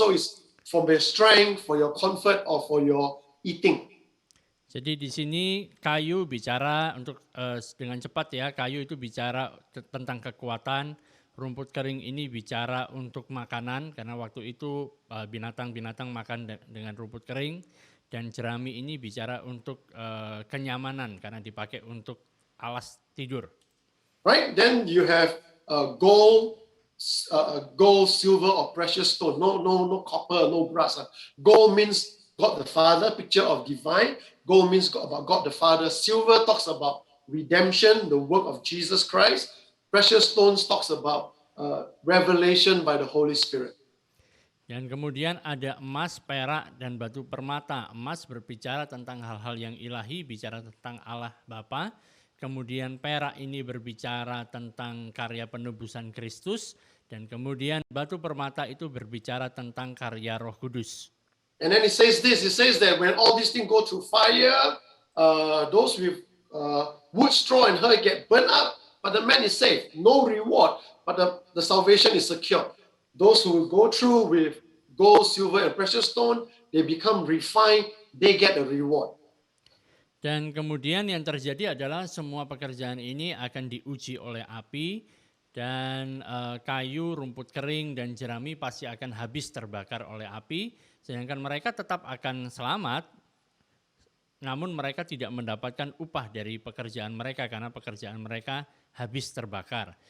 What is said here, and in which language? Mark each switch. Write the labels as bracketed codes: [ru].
[en] So it's for their strength, for your comfort, or for your eating. [id] Jadi di sini kayu bicara untuk dengan cepat ya, kayu itu bicara tentang kekuatan, rumput kering ini bicara untuk makanan karena waktu itu binatang-binatang makan dengan rumput kering, dan jerami ini bicara untuk kenyamanan karena dipakai untuk alas tidur. [en] Right? Then you have gold, silver, or precious stone. No copper, no brass. Gold means God the Father, picture of divine. Gold means about God the Father. Silver talks about redemption, the work of Jesus Christ. Precious stones talks about revelation by the Holy Spirit. [id] Dan kemudian ada emas, perak, dan batu permata. Emas berbicara tentang hal-hal yang ilahi, bicara tentang Allah Bapa. Kemudian perak ini berbicara tentang karya penebusan Kristus. Dan kemudian batu permata itu berbicara tentang karya Roh Kudus. [en] And then it says that when all these things go through fire, those with wood, straw, and hay get burnt up, but the man is saved. No reward, but the salvation is secure. Those who go through with gold, silver, and precious stone, they become refined, they get a reward. [id] Dan kemudian yang terjadi adalah semua pekerjaan ini akan diuji oleh api, dan kayu, rumput kering, dan jerami pasti akan habis terbakar oleh api. Sedangkan mereka tetap akan selamat, namun mereka tidak mendapatkan upah dari pekerjaan mereka karena pekerjaan mereka habis terbakar.